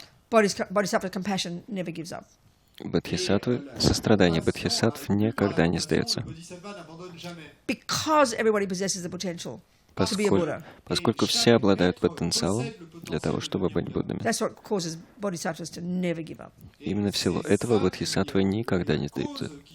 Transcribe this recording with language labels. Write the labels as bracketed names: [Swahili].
[English] Bodhisattva compassion never gives up. [Russian] Бодхисаттвы, сострадание бодхисаттв никогда не сдается. [English] Because everybody possesses the potential to be a Buddha. [Russian] Поскольку все обладают потенциалом для того, чтобы быть Буддами. [English] That's what causes bodhisattvas to never give up. [Russian] Именно в силу этого бодхисаттвы никогда не сдаются.